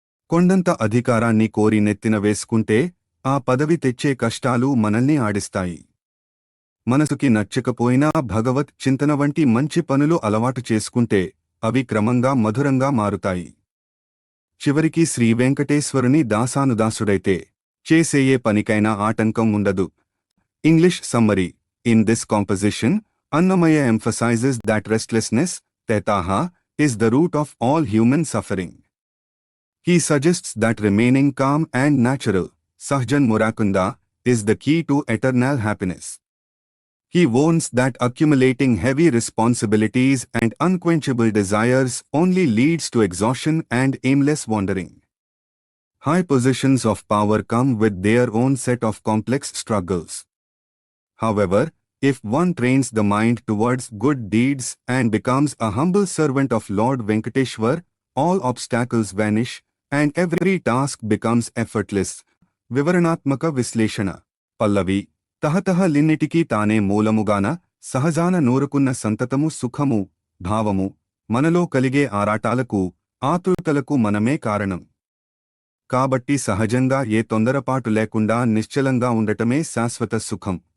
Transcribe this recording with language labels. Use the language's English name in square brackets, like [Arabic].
[Telugu] కొండంత అధికారాన్ని కోరి నెత్తిన వేసుకుంటే ఆ పదవి తెచ్చే కష్టాలు మనల్ని ఆడిస్తాయి. మనసుకి నచ్చకపోయినా భగవత్ చింతన వంటి మంచి పనులు అలవాటు చేసుకుంటే అవి క్రమంగా మధురంగా మారుతాయి. చివరికి శ్రీ వెంకటేశ్వరుని దాసానుదాసుడైతే చేసే ఏ పనికైనా ఆటంకం ఉండదు. [English] English summary: in this composition, Annamaya emphasizes that restlessness, tetaha, is the root of all human suffering. He suggests that remaining calm and natural, Sahjan Murakunda, is the key to eternal happiness. He warns that accumulating heavy responsibilities and unquenchable desires only leads to exhaustion and aimless wandering. High positions of power come with their own set of complex struggles. However, if one trains the mind towards good deeds and becomes a humble servant of Lord Venkateshwar, all obstacles vanish and every task becomes effortless. [Telugu] వివరణాత్మక విశ్లేషణ. పల్లవి: తహతహ లిన్నిటికీ తానే మూలముగాన సహజాన నూరుకున్న సంతతము సుఖము, భావము, మనలో కలిగే ఆరాటాలకు, ఆతృతలకు మనమే కారణం. కాబట్టి సహజంగా ఏ తొందరపాటు లేకుండా నిశ్చలంగా ఉండటమే శాశ్వత సుఖం.